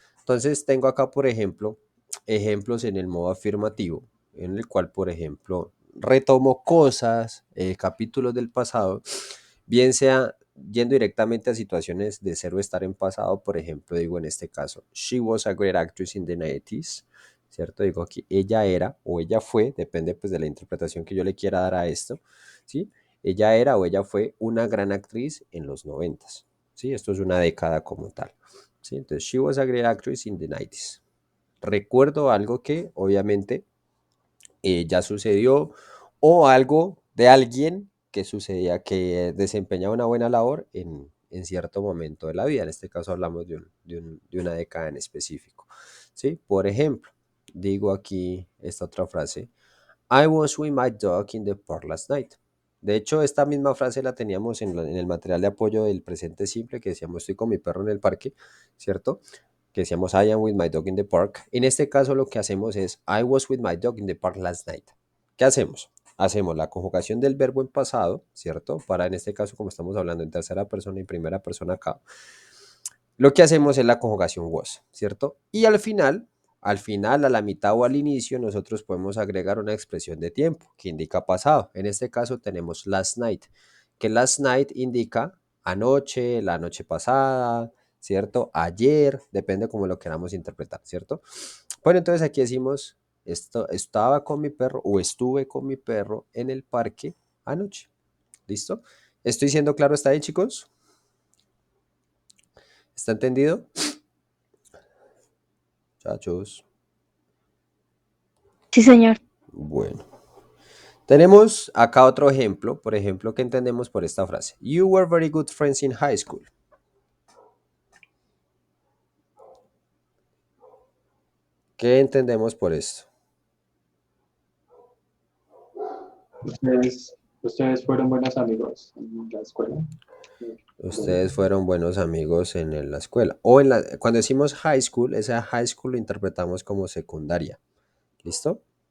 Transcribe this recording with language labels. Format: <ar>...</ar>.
<es>Entonces tengo acá, por ejemplo, ejemplos en el modo afirmativo, en el cual, por ejemplo, retomo cosas, capítulos del pasado, bien sea yendo directamente a situaciones de ser o estar en pasado, por ejemplo, digo en este caso,</es> <en>she was a great actress in the 90s,</en> <es>¿cierto? Digo aquí, ella era o ella fue, depende pues de la interpretación que yo le quiera dar a esto, ¿sí? Ella era o ella fue una gran actriz en los 90s, ¿sí? Esto es una década como tal, ¿sí? Entonces,</es> <en>she was a great actress in the 90s.</en> <es>Recuerdo algo que obviamente ya sucedió o algo de alguien que sucedía, que desempeñaba una buena labor en cierto momento de la vida. En este caso hablamos de una década en específico. ¿Sí? Por ejemplo, digo aquí esta otra frase.</es> <en>I was with my dog in the park last night.</en> <es>De hecho, esta misma frase la teníamos en el material de apoyo del presente simple, que decíamos estoy con mi perro en el parque, ¿cierto? Que decíamos</es> <en>I am with my dog in the park.</en> <es>En este caso lo que hacemos es</es> <en>I was with my dog in the park last night.</en> <es>¿Qué hacemos? Hacemos la conjugación del verbo en pasado, ¿cierto? Para en este caso, como estamos hablando en tercera persona y primera persona acá, lo que hacemos es la conjugación was, ¿cierto? Y al final, a la mitad o al inicio, nosotros podemos agregar una expresión de tiempo que indica pasado. En este caso tenemos</es> <en>last night,</en> <es>que last night indica anoche, la noche pasada, ¿cierto? Ayer, depende cómo lo queramos interpretar, ¿cierto? Bueno, entonces aquí decimos, estaba con mi perro o estuve con mi perro en el parque anoche. ¿Listo? ¿Estoy siendo claro hasta ahí, chicos? ¿Está entendido? Chachos. Sí, señor. Bueno, tenemos acá otro ejemplo, por ejemplo, que entendemos por esta frase.</es> <en>You were very good friends in high school.</en> <es>¿Qué entendemos por esto? Ustedes fueron buenos amigos en la escuela. Ustedes fueron buenos amigos en la escuela. O cuando decimos high school, esa high school lo interpretamos como secundaria. ¿Listo?</es>